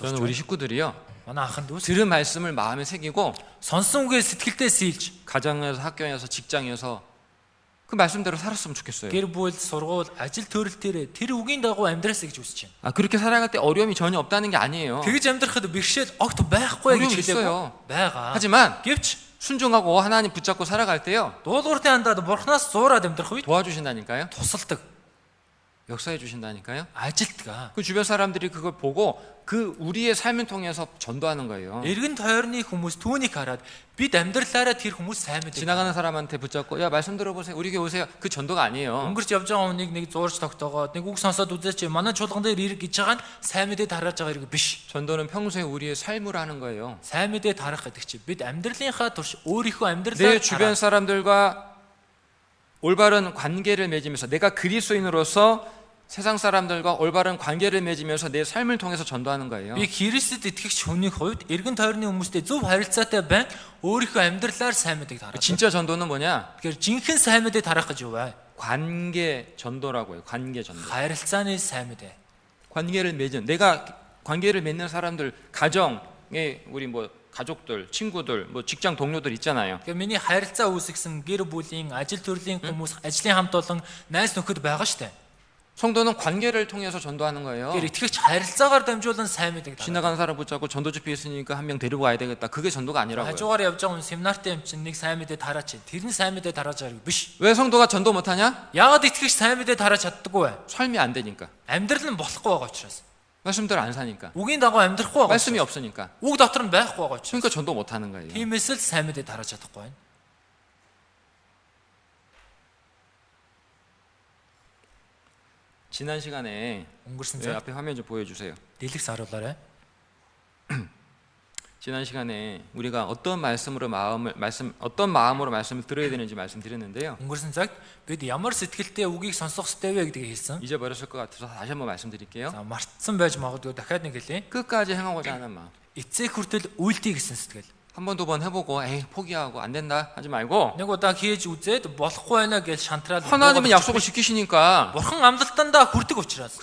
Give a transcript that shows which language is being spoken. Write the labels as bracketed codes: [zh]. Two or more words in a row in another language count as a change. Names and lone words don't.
[ko] 저는 [mn] сурч [ko] 우리 [mn] байна. [ko] 식구들이요. [mn] Манай ахын дүүс [ko] 들은 말씀을 마음에 새기고 [mn] сонсон үгээ сэтгэлдээ сийлж [ko] 가정에서 학교에서 직장에서 그 말씀대로 살았으면 좋겠어요. [mn] гэр бүл, сургууль, ажил төрөл тэр үгийн дагуу амьдраасаа гэж үсэж байна. [ko] 그렇게 살아갈 때 어려움이 전혀 없다는 게 아니에요. [mn] Тэгж амьдрахад бэрхшээл огт байхгүй гэж [ko] 어려움이 있어요. [mn] хэлээгүй. байгаа. [ko] 하지만 [mn] Гэвч [ko] 순종하고 하나님 붙잡고 살아갈 때요. [mn] дуулууртын хандаад бурхнаас зуураад амьдрах үед [ko] 도와주신다니까요. [mn] тусалдаг, [ko] 역사해 주신다니까요. [mn] ажилтдаг. [ko] 그 주변 사람들이 그걸 보고 그 우리의 삶을 통해서 전도하는 거예요. [mn] Эргэн тойрны хүмүүс түүнийг хараад бид амьдралаараа тэр хүмүүс сайн мэдээ. [ko] 지나가는 사람한테 붙잡고 야 말씀 들어보세요. 우리 교회 오세요. 그 전도가 아니에요. [mn] Өнгөрч явж байгаа хүнийг нэг зуурж тогтоогоод нэг үг сонсоод үзээч манай чуулган дээр ирэх гэж байгаа нь сайн мэдээ тарааж байгаа хэрэг биш. [ko] 전도는 평소에 우리의 삶으로 하는 거예요. [mn] Сайн мэдээ тарах гэдэг чинь бид амьдралынхаа турш өөрийнхөө [ko] 내 [mn] амьдралаар [ko] 주변 사람들과 올바른 관계를 맺으면서 내가 그리스도인으로서 세상 사람들과 올바른 관계를 맺으면서 내 삶을 통해서 전도하는 거예요. [mn] би Христэд итгэгч хүний хувьд эргэн тойрны хүмүүстэй зөв харилцаатай байн өөрийнхөө амьдралаар сайн мэдээ тарааж. [ko] 진짜 전도는 뭐냐? [mn] Тэгэхээр жинхэнэ сайн мэдээ тарах гэж юу вэ? [ko] 관계 전도라고 해요. 관계 전도. [mn] Харилцааны сайн мэдээ. [ko] 관계를 맺은 내가 관계를 맺는 사람들 가정에 우리 뭐 가족들, 친구들, 뭐 직장 동료들 있잖아요. [mn] Тэгэхээр миний харилцаа үүсгэсэн гэр бүлийн, ажил төрлийн хүмүүс, ажлын хамт олон найз нөхөд байгаа штэ. [ko] 성도는 관계를 통해서 전도하는 거예요. [mn] Тэгэхээр итгэгч харилцаагаар дамжуулан сайн мэдээ тарах. [ko] 지나가는 사람 붙잡고 전도 집회 있으니까 한 명 데리고 와야 되겠다. 그게 전도가 아니라고요. [mn] хажуугаар явж байгаа хүн семинартай юм чинь нэг сайн мэдээ тараач. Тэр нь сайн мэдээ тарааж байгаа биш. [ko] 왜 성도가 전도 못하냐? [mn] Яагаад итгэгч сайн мэдээ тарааж чаддаггүй вэ? [ko] 삶이 안 되니까. [mn] Амьдрал нь болохгүй байгаа учраас. [ko] 말씀대로 안 사니까. [mn] Үгийн дагуу амьдрахгүй байгаа. [ko] 말씀이 없으니까. [mn] Үг дотор нь байхгүй байгаа учраас. [ko] 그러니까 전도 못하는 거예요. [mn] Тиймээс л сайн мэдээ тарааж чадахгүй байна. [ko] 지난 시간에 [mn] Өнгөрсөн [ko] 왜 [mn] цаг [ko] 앞에 화면 좀 보여주세요. [mn] дэлгэц харуулаарай. [ko] 지난 시간에 우리가 어떤 마음으로 말씀을 들어야 되는지 말씀드렸는데요. [mn] Өнгөрсөн цагт бид ямар сэтгэлтэй үгийг сонсох ёстой вэ гэдгийг хэлсэн. [ko] 잊어버렸을 것 같아서 다시 한번 말씀드릴게요. [mn] За мартсан байж магадгүй дахиад нэг хэлье. [ko] 끝까지 행하고자 하는 마음. [mn] Эцэг хүртэл үйлдэй гэсэн сэтгэл. [ko] 한 번 두 번 해보고 에이 포기하고 안 된다 하지 말고 [mn] Нэг удаа хийж үзээд болохгүй байна гэж шантраад [ko] 하나님은 약속을 지키시니까 [mn] Бурхан амлалтандаа хүрдэг учраас.